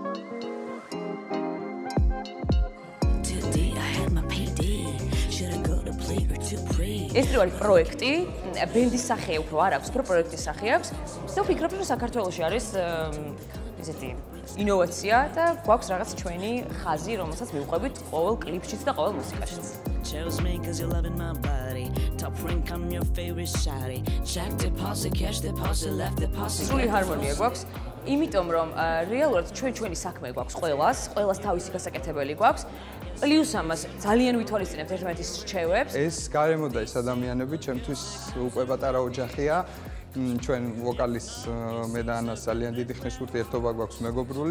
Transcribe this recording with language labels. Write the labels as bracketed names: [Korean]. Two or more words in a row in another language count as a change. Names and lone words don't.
[Georgian] ეს არის პროექტი, ბენდის სახე უფრო არ აქვს, პროექტის სახე აქვს. და ვფიქრობ, რომ საქართველოში არის ესეთი ინოვაცია და გვაქვს რაღაც ჩვენი ხაზი, რომელსაც მივყვებით ყოველ კლიპშიც და ყოველ მუსიკაშიც. [English] Chose me cause you're loving my body. Top rank I'm your favorite shawty. Check deposit, cash deposit, left deposit. [Georgian] სრული ჰარმონია გვაქვს. იმიტომ რომ რეალურად ჩვენი საქმე გვაქვს ყველას თავისი გასაკეთებელი გვაქვს. პლუს ამას ძალიან ვითვალისწინებთ ერთმანეთის რჩევებს. ეს გარემო და ეს ადამიანები ჩემთვის უკვე პატარა ოჯახია. ჩვენ ვოკალის მე და ანას ძალიან დიდი ხნის ურთიერთობა გვაქვს მეგობრული.